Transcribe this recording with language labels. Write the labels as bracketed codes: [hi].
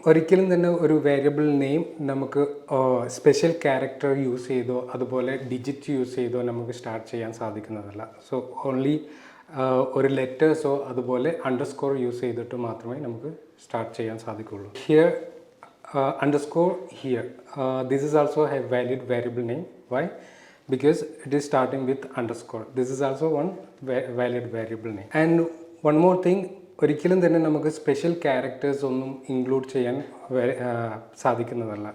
[ml] ഒരിക്കലും തന്നെ ഒരു വേരിയബിൾ നെയിം നമുക്ക് സ്പെഷ്യൽ ക്യാരക്ടർ യൂസ് ചെയ്തോ അതുപോലെ ഡിജിറ്റ് യൂസ് ചെയ്തോ നമുക്ക് സ്റ്റാർട്ട് ചെയ്യാൻ സാധിക്കുന്നതല്ല. [en] so only [ml] ഒരു ലെറ്റേഴ്സോ അതുപോലെ അണ്ടർസ്കോർ യൂസ് ചെയ്തിട്ട് മാത്രമേ നമുക്ക് സ്റ്റാർട്ട് ചെയ്യാൻ സാധിക്കുള്ളൂ. [en] Here underscore here, this is also a valid variable name. Why? because it is starting with underscore. This is also one valid variable name. And one more thing, [ml] ഒരിക്കലും തന്നെ നമുക്ക് special characters ഒന്നും include ചെയ്യാൻ സാധിക്കുന്നതല്ല.